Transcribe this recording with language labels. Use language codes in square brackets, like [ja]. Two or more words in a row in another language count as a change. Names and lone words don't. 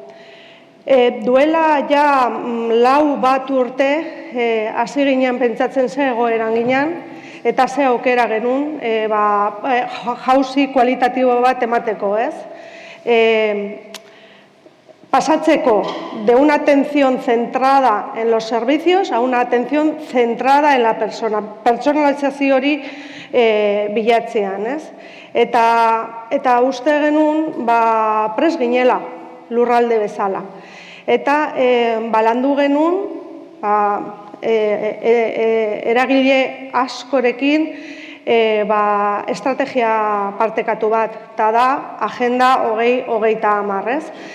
[eu] Duela ja 4 urte hasi ginen pentsatzen ze egoeran ginen, eta ze aukera genuen jauzi kualitatibo bat emateko, ez? [es] Pasatzeko de una atención centrada en los servicios a una atención centrada en la persona. [eu] Personalizazio hori bilatzean, ez? Eta uste genuen prest ginela lurralde bezala. Eta landu genuen eragile askorekin estrategia partekatu bat, eta da Agenda 2030, ez?